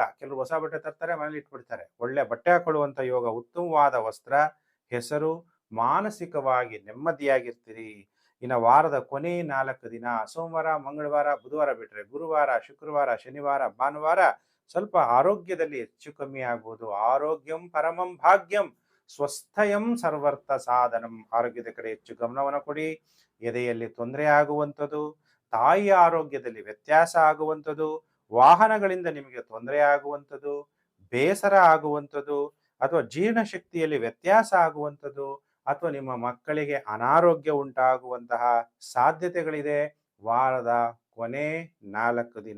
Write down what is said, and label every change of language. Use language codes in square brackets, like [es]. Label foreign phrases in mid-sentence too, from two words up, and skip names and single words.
[kn] ಕೆಲವರು ಹೊಸ ಬಟ್ಟೆ ತರ್ತಾರೆ, ಮನೇಲಿ ಇಟ್ಬಿಡ್ತಾರೆ. ಒಳ್ಳೆ ಬಟ್ಟೆ ಹಾಕೊಳ್ಳುವಂಥ ಯೋಗ, ಉತ್ತಮವಾದ ವಸ್ತ್ರ, ಹೆಸರು, ಮಾನಸಿಕವಾಗಿ ನೆಮ್ಮದಿಯಾಗಿರ್ತೀರಿ. ಇನ್ನು ವಾರದ ಕೊನೆ 4 ದಿನ ಸೋಮವಾರ, ಮಂಗಳವಾರ, ಬುಧವಾರ ಬಿಟ್ಟರೆ ಗುರುವಾರ, ಶುಕ್ರವಾರ, ಶನಿವಾರ, ಭಾನುವಾರ ಸ್ವಲ್ಪ ಆರೋಗ್ಯದಲ್ಲಿ ಹೆಚ್ಚು ಕಮ್ಮಿ ಆಗ್ಬೋದು. [sa] ಆರೋಗ್ಯಂ ಪರಮಂ ಭಾಗ್ಯಂ ಸ್ವಸ್ಥಯಂ ಸರ್ವರ್ಥ ಸಾಧನಂ. [kn] ಆರೋಗ್ಯದ ಕಡೆ ಹೆಚ್ಚು ಗಮನವನ್ನು ಕೊಡಿ. ಎದೆಯಲ್ಲಿ ತೊಂದರೆ ಆಗುವಂಥದ್ದು, ತಾಯಿಯ ಆರೋಗ್ಯದಲ್ಲಿ ವ್ಯತ್ಯಾಸ ಆಗುವಂಥದ್ದು, ವಾಹನಗಳಿಂದ ನಿಮಗೆ ತೊಂದರೆ ಆಗುವಂಥದ್ದು, ಬೇಸರ ಆಗುವಂಥದ್ದು, ಅಥವಾ ಜೀರ್ಣಶಕ್ತಿಯಲ್ಲಿ ವ್ಯತ್ಯಾಸ ಆಗುವಂಥದ್ದು, ಅಥವಾ ನಿಮ್ಮ ಮಕ್ಕಳಿಗೆ ಅನಾರೋಗ್ಯ ಉಂಟಾಗುವಂತಹ ಸಾಧ್ಯತೆಗಳಿದೆ ವಾರದ ಕೊನೆ 4 ದಿನ.